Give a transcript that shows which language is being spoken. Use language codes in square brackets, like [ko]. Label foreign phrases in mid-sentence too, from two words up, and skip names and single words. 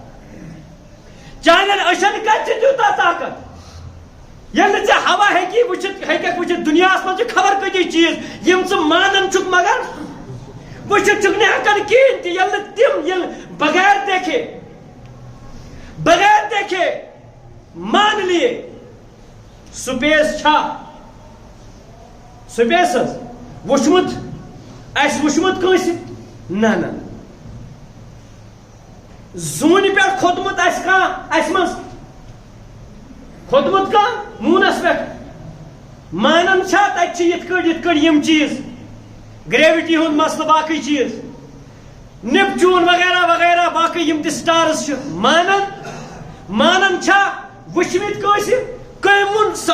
[ks] ییٚلہِ نہٕ ژےٚ ہوا ہیٚکی ہیٚککھ وٕچھِتھ دُنیاہس منٛز چھِ خبر کۭتیاہ چیٖز یِم ژٕ مانان چھُکھ مگر وٕچھِتھ چھُکھ نہٕ ہٮ۪کان کِہیٖنۍ تہِ ییٚلہِ نہٕ تِم ییٚلہِ [ur] بغیر دیکھے مان لیے [ks] سپیس چھا سپیس وٕچھمُت اَسہِ وٕچھمُت کٲنٛسہِ نہ زوٗنہِ پٮ۪ٹھ کھوٚتمُت آسہِ کانٛہہ اَسہِ منٛز کھوٚتمُت کانٛہہ موٗنس پٮ۪ٹھ مانان چھا تَتہِ چھِ یِتھ کٲٹھۍ یِم چیٖز گریوِٹی ہُنٛد مسلہٕ باقٕے چیٖز نیپچوٗن وغیرہ وغیرہ باقٕے یِم تہِ سٹارٕز چھِ مانان چھا وٕچھمٕتۍ کٲنٛسہِ کٔمۍ ووٚن